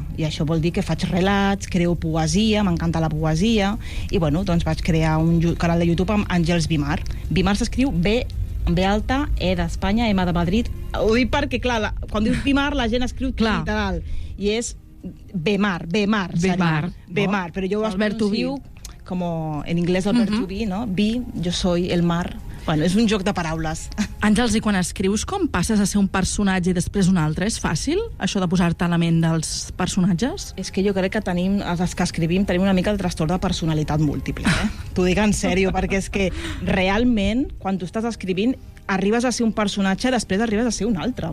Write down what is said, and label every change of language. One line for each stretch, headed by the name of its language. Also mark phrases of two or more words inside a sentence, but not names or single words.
Catalan: I això vol dir que faig relats, creo poesia, m'encanta la poesia, i doncs vaig crear un canal de YouTube amb Àngels Vimar. Vimar s'escriu B alta, E d'Espanya, M de Madrid. Ho dic perquè, clar, quan dius Vimar, la gent escriu literal. I és Bemar. Bemar, Però jo ho Albert pronuncio com en anglès Albert
English: to be,
Catalan: no? Be, jo
Spanish: soy el mar.
Catalan: És un joc de paraules. Àngels, i quan escrius, com passes a ser un personatge i després un altre? És fàcil, això de posar-te a la ment dels personatges? És que jo crec que els que escrivim tenim una mica el trastorn de personalitat múltiple, T'ho dic en sèrio, perquè és que realment, quan tu estàs escrivint, arribes a ser un personatge, després arribes a ser un altre.